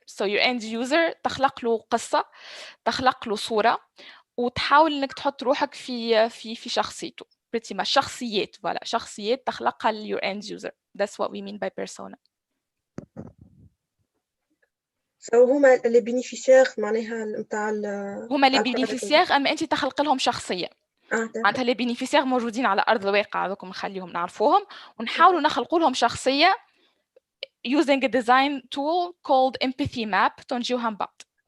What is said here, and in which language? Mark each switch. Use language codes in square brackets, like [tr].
[en] So your end user [ar] تخلق له قصة، تخلق له صورة، وتحاول انك تحط روحك في شخصيته. [en] Pretty much شخصيات، voilà، [ar] شخصيات تخلقها [en] your end user. That's what we mean by persona. [ar] So هما اللي بينيفيسير معناها نتاع هما اللي بينيفيسير، اما انت تخلق لهم شخصيه. معناتها اللي بينيفيسير موجودين على ارض الواقع، هذوك نخليهم نعرفوهم ونحاولوا نخلقوا لهم شخصيه [en] using a design tool called empathy map [ar] تنجيوها من بعض.